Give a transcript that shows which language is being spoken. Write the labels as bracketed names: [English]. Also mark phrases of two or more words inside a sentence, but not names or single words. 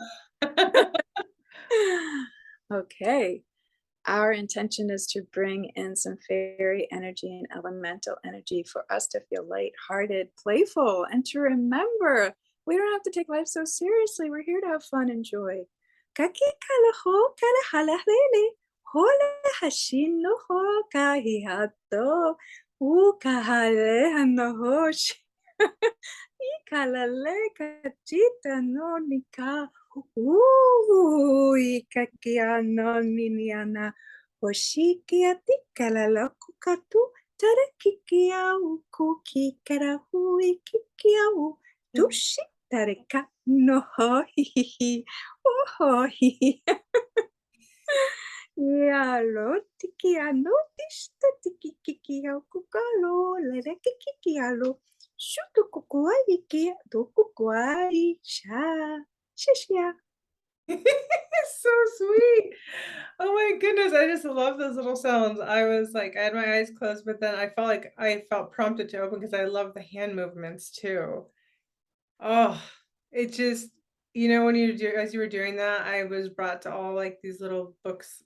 [English] Okay. Our intention is to bring in some fairy energy and elemental energy for us to feel lighthearted, playful, and to remember we don't have to take life so seriously. We're here to have fun and joy. Kaki kalaho kalahalahele, hola hashino ho kahihato, ukahale hanohoshi. Ikalale kachita no nika. Ikakia no niniana. Hoshikia tikalala kukatu. Tarakikia ukuki karahui kikiau. Tushi tareka no ho hihihi. Oh hihi. Yalo tiki ano tista tiki kiki ao kukalo lere kiki ki alo shutu kukuai ki do kukuai sha shishia. It's so sweet. Oh my goodness, I just love those little sounds. I had my eyes closed, but then I felt prompted to open because I love the hand movements too. Oh, it just when as you were doing that, I was brought to all like these little books